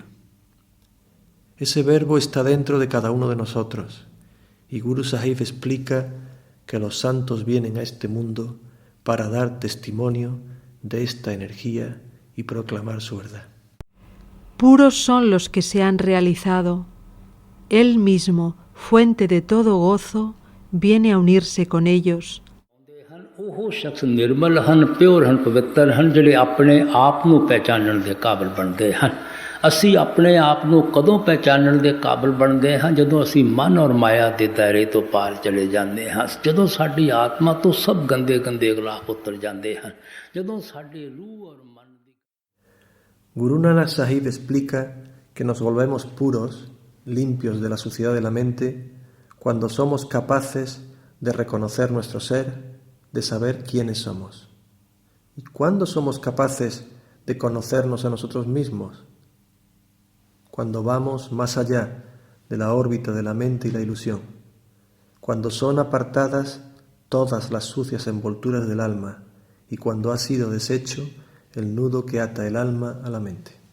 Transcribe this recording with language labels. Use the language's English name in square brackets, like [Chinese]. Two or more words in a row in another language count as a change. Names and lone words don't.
[Spanish] Ese verbo está dentro de cada uno de nosotros, y Guru Sahib explica que los santos vienen a este mundo para dar testimonio de esta energía y proclamar su verdad. Puros son los que se han realizado. Él mismo, fuente de todo gozo, viene a unirse con ellos. [Punjabi] ਉਹ ਸ਼ਖਸ ਨਿਰਮਲ ਹਨ, ਪਿਓਰ ਹਨ, ਪਵਿੱਤਰ ਹਨ, ਜਿਹੜੇ ਆਪਣੇ ਆਪ ਨੂੰ ਪਹਿਚਾਨਣ ਦੇ ਕਾਬਿਲ ਬਣਦੇ ਹਨ। ਅਸੀਂ ਆਪਣੇ ਆਪ ਨੂੰ ਕਦੋਂ ਪਹਿਚਾਨਣ ਦੇ ਕਾਬਿਲ ਬਣਦੇ ਹਾਂ? ਜਦੋਂ ਅਸੀਂ ਮਨ ਔਰ ਮਾਇਆ ਦੇ ਦਾਇਰੇ ਤੋਂ ਪਾਰ ਚਲੇ ਜਾਂਦੇ ਹਾਂ, ਜਦੋਂ ਸਾਡੀ ਆਤਮਾ ਤੋਂ ਸਭ ਗੰਦੇ ਗੰਦੇ ਗਲਾਫ ਉਤਰ ਜਾਂਦੇ ਹਨ, ਜਦੋਂ ਸਾਡੇ ਰੂਹ ਔਰ ਮਨ ਦੀ। [Spanish] Guru Nanak Sahib explica que nos volvemos puros, limpios de la suciedad de la mente, cuando somos capaces de reconocer nuestro ser, de saber quiénes somos. ¿Y cuándo somos capaces de conocernos a nosotros mismos? Cuando vamos más allá de la órbita de la mente y la ilusión, cuando son apartadas todas las sucias envolturas del alma y cuando ha sido deshecho el nudo que ata el alma a la mente.